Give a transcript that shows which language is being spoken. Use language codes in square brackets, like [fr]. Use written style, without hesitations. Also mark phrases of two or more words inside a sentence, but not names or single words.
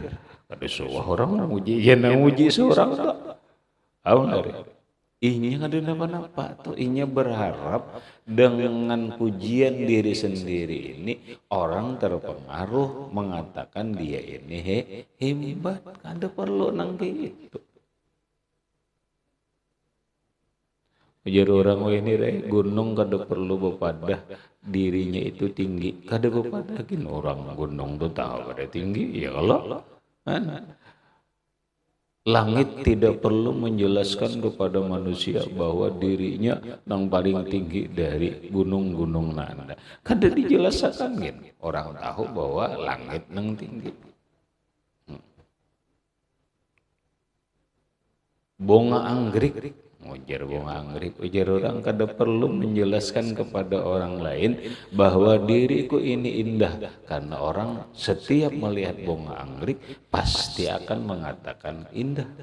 [id] Ada sebuah orang memuji, ya memuji seorang tak. [bjn] Tahu nggak? Inya ada apa-apa tuh. [id] Inya berharap dengan pujian diri sendiri ini orang terpengaruh mengatakan dia ini hebat. [bjn] Ada perlu nang gitu. Ujar orang ini gunung kada perlu bepadah dirinya itu tinggi. Kada bepadakin orang gunung tuh tahu kada tinggi [ar] يا الله. [id] Langit tidak perlu menjelaskan kepada manusia bahwa dirinya yang paling tinggi dari gunung-gunung nanda. [bjn] Kada dijelaskan kan? [id] Orang tahu bahwa langit yang tinggi. Bunga anggrek, ujar bunga anggrek, ujar orang kada perlu menjelaskan kepada orang lain bahwa diriku ini indah, karena orang setiap melihat bunga anggrek pasti akan mengatakan indah.